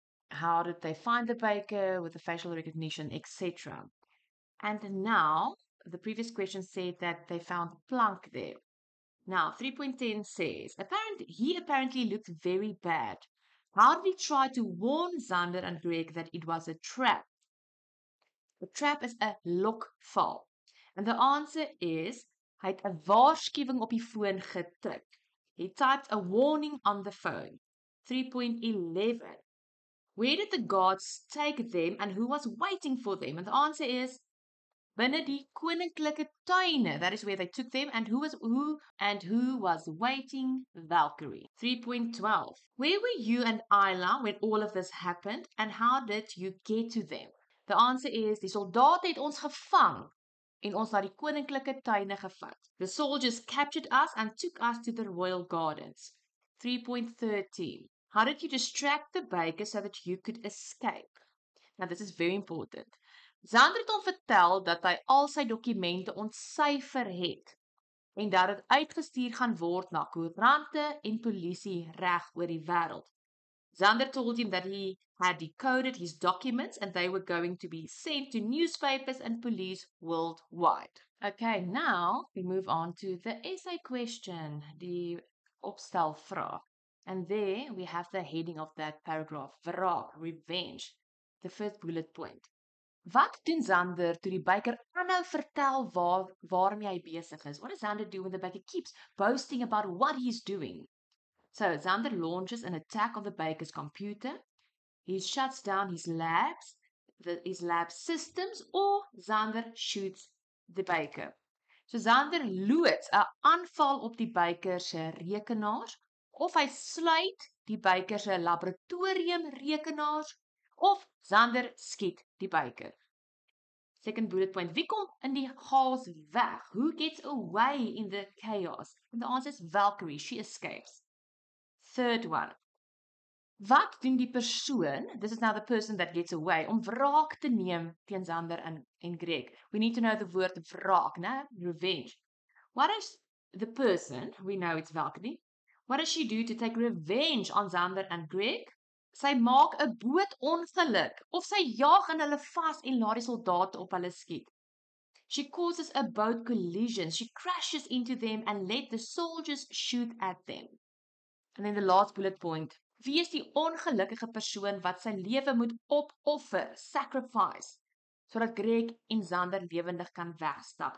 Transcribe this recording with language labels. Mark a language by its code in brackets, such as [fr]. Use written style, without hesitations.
[en] How did they find the baker with the facial recognition, etc. And now, the previous question said that they found Plank there. Now, 3.10 says, he apparently looked very bad. How did he try to warn Xander and Greg that it was a trap? A trap is a lokval. And the answer is, [af] hy het 'n waarskuwing op die foon getik. [en] He typed a warning on the phone. 3.11. Where did the guards take them and who was waiting for them? And the answer is [af] binne die koninklike tuine. [en] That is where they took them and who was waiting? Valkyrie. 3.12. Where were you and Isla when all of this happened and how did you get to them? [af] The answer is die soldate het ons gevang en ons na die koninklike tuine gevat. [en] The soldiers captured us and took us to the royal gardens. 3.13. How did you distract the baker so that you could escape? Now this is very important. [af] Xander het hom vertel dat hy al sy dokumente ontsyfer het en dat dit uitgestuur gaan word na koerante en polisie reg oor die wêreld. [en] Xander told him that he had decoded his documents and they were going to be sent to newspapers and police worldwide. Okay, now we move on to the essay question, die opstelvraag. And there we have the heading of that paragraph, wraak, revenge, the first bullet point. [af] Wat doen Xander toe die baker aanhou vertel waarmee hy besig is? [en] What does Xander do when the baker keeps boasting about what he's doing? So Xander launches an attack on the baker's computer. He shuts down his labs, his lab systems, or Xander shoots the baker. [af] So Xander loods 'n aanval op die baker se rekenaars, of hy sluit die baker se laboratorium rekenaars, of Xander skiet die baker. [en] Second bullet point, [af] wie kom in die chaos weg? [en] Who gets away in the chaos? And the answer is Valkyrie, she escapes. Third one, [af] wat doen die persoon, [en] this is now the person that gets away, [af] om wraak te neem teen Xander en Greg? [en] We need to know the word wraak, né? Revenge. What is the person, we know it's Valkyrie, what does she do to take revenge on Xander and Greg? [af] Sy maak 'n boot ongeluk of sy jaag in hulle vas en laat die soldate op hulle skiet. [en] She causes a boat collision. She crashes into them and let the soldiers shoot at them. And then the last bullet point. [af] Wie is die ongelukkige persoon wat sy lewe moet opoffer, sacrifice, sodat Greg en Xander lewendig kan wegstap?